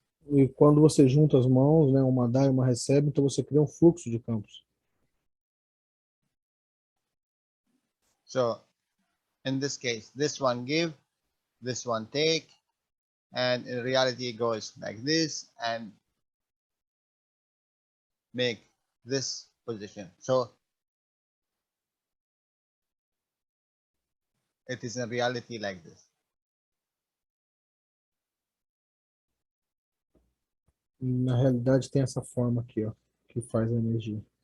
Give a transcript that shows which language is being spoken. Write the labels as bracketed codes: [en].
[pt] E quando você junta as mãos, né, uma dá e uma recebe, então você cria um fluxo de campos. [en] So in this case, this one give, this one take, and in reality it goes like this and make this position. So it is in reality like this. [pt] Na realidade tem essa forma aqui, ó, que faz a energia.